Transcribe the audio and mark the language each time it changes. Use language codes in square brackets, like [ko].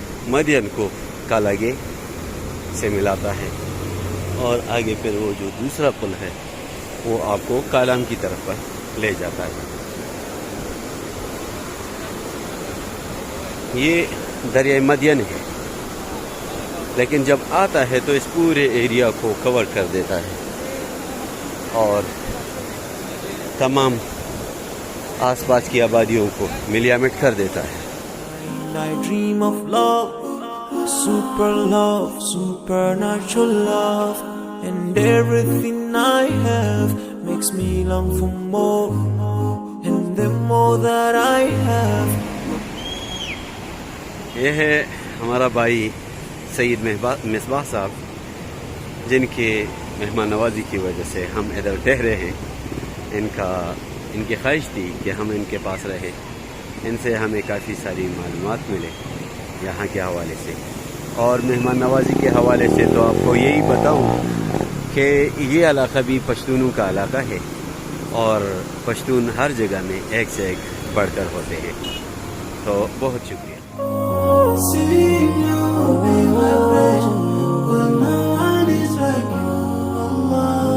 [ur] مدین کو کالاگے سے ملاتا ہے، اور آگے پھر وہ جو دوسرا پل ہے وہ آپ کو کالام کی طرف پر لے جاتا ہے۔ یہ دریائے مدین ہے، لیکن جب آتا ہے تو اس پورے ایریا کو کور کر دیتا ہے اور تمام آس پاس کی آبادیوں کو ملیامٹ کر دیتا ہے۔ [en] I dream of love, super love, supernatural love, and everything I have makes me long for more, and the more that I have. [ur] یہ ہے ہمارا بھائی سید مصباح صاحب، جن کے مہمان نوازی کی وجہ سے ہم ادھر ٹھہرے ہیں۔ ان کی خواہش تھی کہ ہم ان کے پاس رہے، ان سے ہمیں کافی ساری معلومات ملے یہاں کے حوالے سے، اور مہمان نوازی کے حوالے سے تو آپ کو یہی بتاؤں کہ یہ علاقہ بھی پشتونوں کا علاقہ ہے، اور پشتون ہر جگہ میں ایک سے ایک بڑھ کر ہوتے ہیں۔ تو بہت شکریہ۔ [en] Seeing you be my passion, but no one is like you, Allah.